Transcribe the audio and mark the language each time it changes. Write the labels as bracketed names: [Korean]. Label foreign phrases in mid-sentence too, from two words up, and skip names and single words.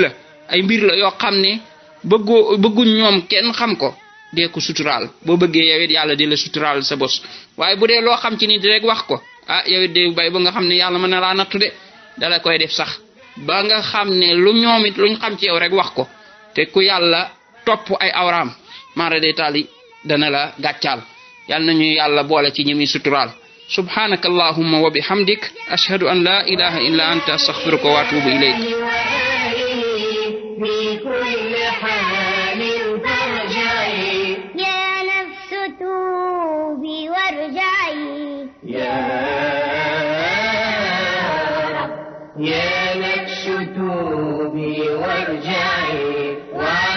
[Wolof] la ay mbir la yoo xam ne bëgguñ ñoom kenn xam ko dee ko suturaal boo bëggee yow it yàlla di la suturaal sa bos waaye bu dee loo xam ci nit rek wax ko yow it de bay ba nga xam ne yàlla mën na laa nattu de dala koy def sax ba nga xam ne lu ñoom it luñ xam ci yow rek wax ko te ku yàlla topp ay awraam maara day taali dana la gàccaal yàlla nañu yàlla boole ci ñi muy suturaal [Arabic] سبحانك اللهم وبحمدك أشهد أن لا إله إلا أنت أستغفرك وأتوب إليك يا نفس توبي وارجعي وعن